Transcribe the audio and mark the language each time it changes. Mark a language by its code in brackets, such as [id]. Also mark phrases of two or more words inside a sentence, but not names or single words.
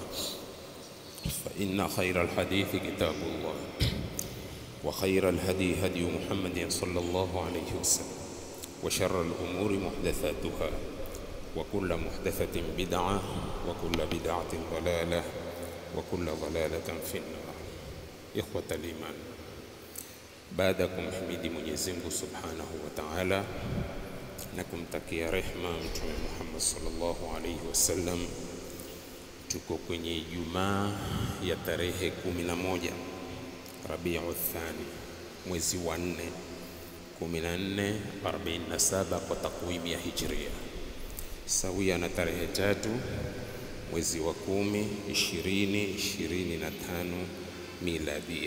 [ar] فإن خير الحديث كتاب الله وخير الهدي هدي محمد صلى الله عليه وسلم وشر الأمور محدثاتها وكل محدثة بدعة وكل بدعة ضلالة وكل ضلالة في النار. إخوة الإيمان، بعدكم حميد [sw] Mwenyezi Mungu [ar] سبحانه وتعالى [sw] na kumtakia rehema Mtume Muhammad [ar] صلى الله عليه وسلم. [sw] Tuko kwenye Ijumaa ya tarehe 11 Rabiul Thani, mwezi wa 4 1447 kwa takwimu ya Hijria, sawia na tarehe 3 mwezi wa 10 2025 miladia.